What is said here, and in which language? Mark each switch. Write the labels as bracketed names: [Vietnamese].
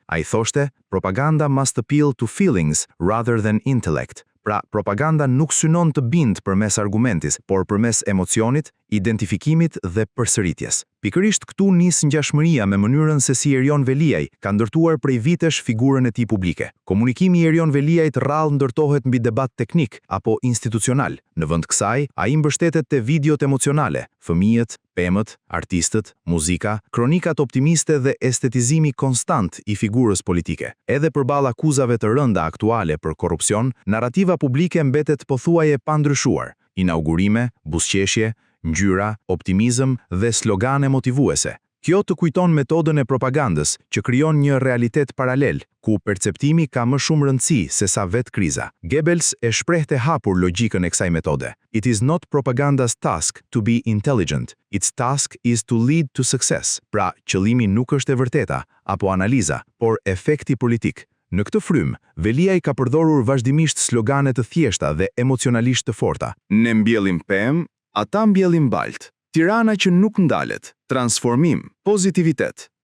[Albanian] A i thoshte, [English] propaganda must appeal to feelings rather than intellect. [Albanian] Pra, propaganda nuk synon të bind përmes argumentis, por përmes emocionit, identifikimit dhe përsëritjes. Pikërisht këtu nis ngjashmëria me mënyrën se si Erion Veliaj ka ndërtuar prej vitesh figurën e tij publike. Komunikimi i Erion Veliajt rrallë ndërtohet mbi debat teknik apo institucional. Në vend kësaj, ai mbështetet te videot emocionale, fëmijët, pemët, artistët, muzika, kronikat optimiste dhe estetizimi konstant i figurës politike. Edhe përballë akuzave të rënda aktuale për korrupsion, narrativa publike mbetet pothuaje pa ndryshuar. Inaugurime, buzëqeshje, ngjyra, optimizëm dhe slogane motivuese. Kjo të kujton metodën e propagandës që krijon një realitet paralel, ku perceptimi ka më shumë rëndësi se sa vetë kriza. Goebbels e shprehte hapur logjikën e kësaj metode. [English] It is not propaganda's task to be intelligent. Its task is to lead to success. [Albanian] Pra, qëllimi nuk është e vërteta apo analiza, por efekti politik. Në këtë frymë, Veliaj ka përdorur vazhdimisht slogane të thjeshta dhe emocionalisht të forta. Ne mbjellim pemë, ata mbjellin balt. Tirana që nuk ndalet, transformim, pozitivitet.